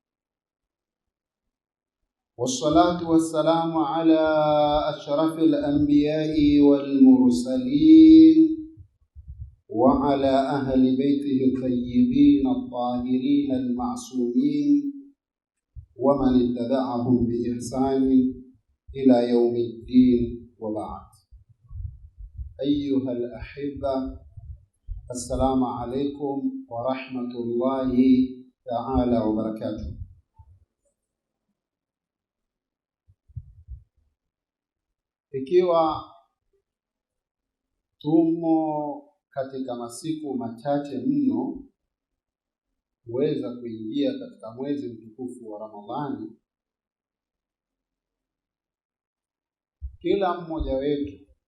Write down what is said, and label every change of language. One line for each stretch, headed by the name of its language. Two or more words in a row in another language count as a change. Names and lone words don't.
Arabic: والصلاة والسلام على أشرف الأنبياء والمرسلين وعلى أهل بيته الطيبين الطاهرين المعصومين ومن اتبعهم بإحسان إلى يوم الدين، وبعد. أيها الأحبة، السلام عليكم ورحمة الله تعالى وبركاته.
Swahili: Ikiwa tumo katika masiku machache mno kuweza kuingia katika mwezi mtukufu wa Ramadhani, kila mmoja wetu